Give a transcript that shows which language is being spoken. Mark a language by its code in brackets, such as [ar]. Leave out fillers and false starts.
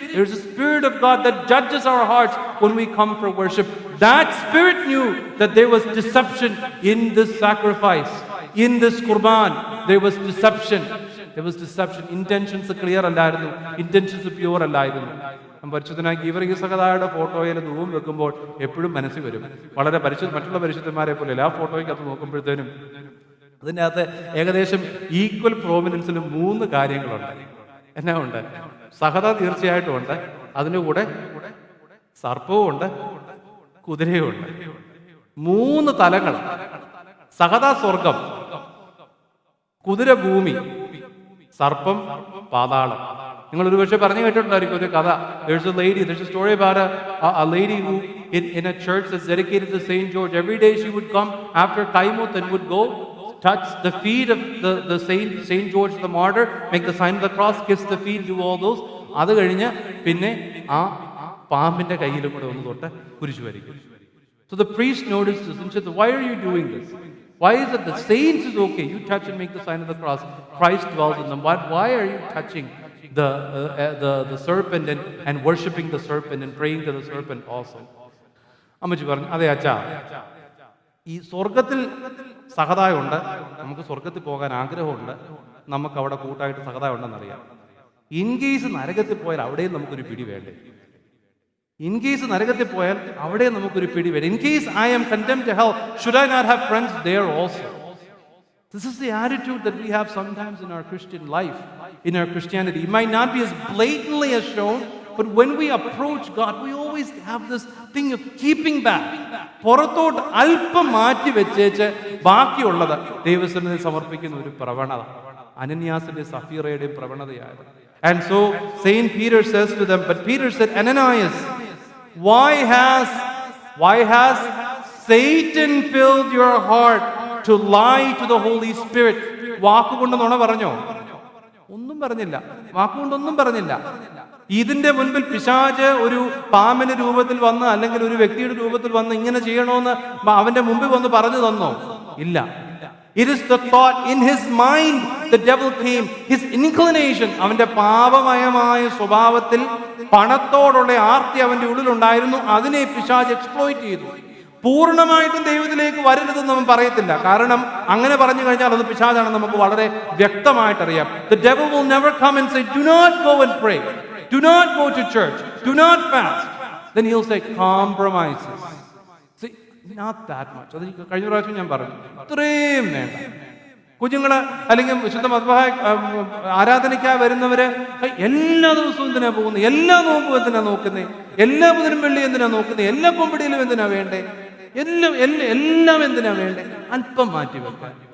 [en] There is a spirit of God that judges our hearts when we come for worship. That spirit knew that there was deception in this sacrifice, in this qurban. There was deception. Intentions clear [ml] അല്ലായിരുന്നു, [en] intentions pure അല്ലായിരുന്നു. [ml] പരിശുദ്ധനായ ഗീവർഗീസ് സഹദായുടെ ഫോട്ടോയിൽ ധൂപം വെക്കുമ്പോൾ എപ്പോഴും മനസ്സിൽ വരും, വളരെ മറ്റുള്ള പരിശുദ്ധന്മാരെ പോലെ ആ ഫോട്ടോയ്ക്കകത്ത് നോക്കുമ്പോഴത്തേനും അതിൻ്റെ അകത്ത് ഏകദേശം ഈക്വൽ പ്രോമിനൻസിൽ 3 കാര്യങ്ങളുണ്ട്. എന്നാ ഉണ്ട്? സഹദ തീർച്ചയായിട്ടും ഉണ്ട്, അതിൻ്റെ കൂടെ സർപ്പവും ഉണ്ട്, കുതിരയും ഉണ്ട്. 3 തലങ്ങൾ. സഹദ സ്വർഗം, കുതിര ഭൂമി, സർപ്പം പാതാളം. നിങ്ങൾ ഒരുപക്ഷെ പറഞ്ഞു കേട്ടിട്ടുണ്ടായിരിക്കും ഒരു കഥ. [en] There's a story about a lady who in a church that's dedicated to Saint George. Every day she would come after Kaimuth and would go touch the feet of the Saint George the martyr, make the sign of the cross, kiss the feet, do all those. [ml] അത് കഴിഞ്ഞ് പിന്നെ ആ പാമ്പിന്റെ കയ്യിലും കൂടെ ഒന്ന് തൊട്ട് കുരിശു വരിക്കും. [en] So the priest noticed this and said, why are you doing this? Why is it the saints is okay, you touch and make the sign of the cross, Christ dwells in them, but why are you touching the serpent and worshipping the serpent and praying to the serpent also? [ml] അമ്മച്ചി പറഞ്ഞു, അതെ അച്ഛാ, ഈ സ്വർഗത്തിൽ സഹതായുണ്ട്, നമുക്ക് സ്വർഗത്തിൽ പോകാൻ ആഗ്രഹമുണ്ട്, നമുക്ക് അവിടെ കൂട്ടായിട്ട് സഹതായ ഉണ്ടെന്നറിയാം. ഇൻ കേസ് നരകത്തിൽ പോയാൽ അവിടെയും നമുക്കൊരു പിടി വേണ്ടേ? ഇൻ കേസ് നരകത്തിൽ പോയാൽ അവിടെ നമുക്കൊരു പിടി വേണ്ടേ? [en] In case I am condemned to hell, should I not have friends there also? This is the attitude that we have sometimes in our Christian life, in our Christianity. It might not be as blatantly as shown, but when we approach God, we always have this thing of keeping back. [ml] പുറത്തോട്ട് അല്പം മാറ്റി വെച്ചേച്ച് ബാക്കിയുള്ളത് ദൈവസന്നിധിയിൽ സമർപ്പിക്കുന്ന ഒരു പ്രവണത അനന്യാസിന്റെ സഫീറയുടെയും പ്രവണതയായിരുന്നു. [en] And so Saint Peter says to them, but Peter said, Ananias, why has Satan filled your heart to lie to the Holy Spirit? [ml] വാക്കുകൊണ്ട് നുണ പറഞ്ഞോ? ഒന്നും പറഞ്ഞില്ല, വാക്കുകൊണ്ടൊന്നും പറഞ്ഞില്ല. ഇതിന്റെ മുൻപിൽ പിശാച് ഒരു പാമ്പിന്റെ രൂപത്തിൽ വന്ന് അല്ലെങ്കിൽ ഒരു വ്യക്തിയുടെ രൂപത്തിൽ വന്ന് ഇങ്ങനെ ചെയ്യണമെന്ന് അവന്റെ മുമ്പിൽ വന്ന് പറഞ്ഞു തന്നോ? ഇല്ല. [en] It is the thought in his mind the devil came, his inclination, [ml] അവന്റെ പാപമയമായ സ്വഭാവത്തിൽ പണത്തോടുള്ള ആർത്തി അവന്റെ ഉള്ളിലുണ്ടായിരുന്നു. അതിനെ പിശാച് എക്സ്പ്ലോയിറ്റ് ചെയ്തു. പൂർണ്ണമായിട്ടും ദൈവത്തിലേക്ക് വരരുതെന്ന് അവൻ പറയത്തില്ല, കാരണം അങ്ങനെ പറഞ്ഞു കഴിഞ്ഞാൽ അത് പിശാചാണെന്ന് നമുക്ക് വളരെ വ്യക്തമായിട്ടറിയാം. [en] The devil will never come and say, do not go and pray, do not go to church, do not fast. Then he'll say compromises. See, not that much. [ml] അത് കഴിഞ്ഞ പ്രാവശ്യം ഞാൻ പറഞ്ഞു, ഇത്രയും വേണ്ട. കുഞ്ഞുങ്ങള് അല്ലെങ്കിൽ വിശുദ്ധ മദ്ബഹായ ആരാധനയ്ക്കായി വരുന്നവര് എല്ലാ ദിവസവും എന്തിനാ പോകുന്നത്, എല്ലാ നോമ്പും എന്തിനാ നോക്കുന്നത്, എല്ലാ ബുധനും വെള്ളി എന്തിനാ നോക്കുന്നത്, എല്ലാ കൊമ്പടിയിലും എന്തിനാ വേണ്ടേ, എല്ലാം എന്തിനാ വേണ്ടേ? അല്പം മാറ്റി വെക്കാൻ.